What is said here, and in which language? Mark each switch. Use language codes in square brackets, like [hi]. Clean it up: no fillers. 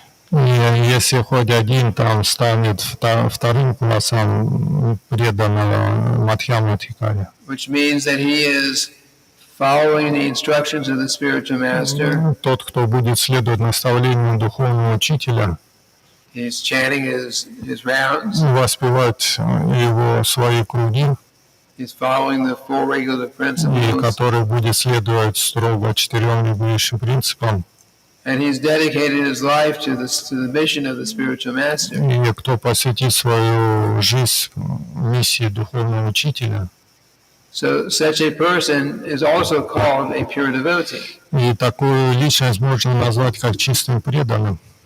[ru] И если хоть один там станет вторым классом преданного Мадхьямадхикари, [en] which means that he is following the instructions of the spiritual master, [ru] тот, кто будет следовать наставлениям духовного учителя, [en] he's chanting his rounds, [ru] воспевать его свои круги, [en] he's following the four regular [ru] и [en] principles, [ru] который будет следовать строго 4 регулирующим принципам, [en] and he's dedicated his life to the mission of the spiritual master. [ru] и кто посвятит свою жизнь миссии духовного учителя. [en] So such a person is also called a pure devotee, [ru] И такую личность можно назвать как чистым преданным,